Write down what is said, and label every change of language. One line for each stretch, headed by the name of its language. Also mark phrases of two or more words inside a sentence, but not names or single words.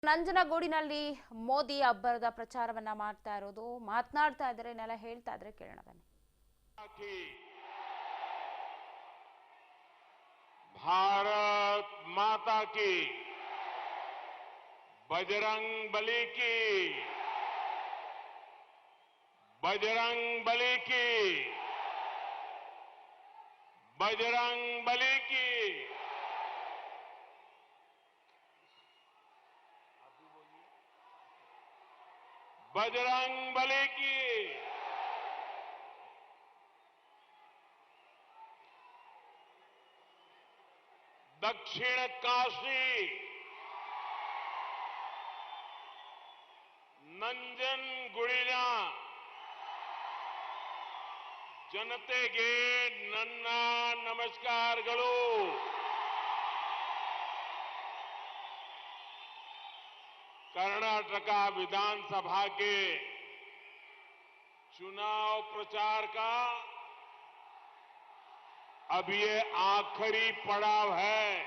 Kannada: ನಂಜನಗೂಡಿನಲ್ಲಿ ಮೋದಿ ಹಬ್ಬದ ಪ್ರಚಾರವನ್ನ ಮಾಡ್ತಾ ಇರೋದು ಮಾತನಾಡ್ತಾ ಇದ್ದಾರೆ ನೆಲ ಹೇಳ್ತಾ ಇದ್ದಾರೆ ಕೇಳೋಣ ಬನ್ನಿ।
Hindi: भारत माता की बजरंग बली की बजरंग बली की बजरंग बली की बजरंग बली की दक्षिण काशी
Kannada: ನಂಜನಗೂಡಿನ ಜನತೆಗೆ ನನ್ನ ನಮಸ್ಕಾರಗಳು।
Hindi: कर्नाटक विधानसभा के चुनाव प्रचार का अब ये आखिरी पड़ाव है।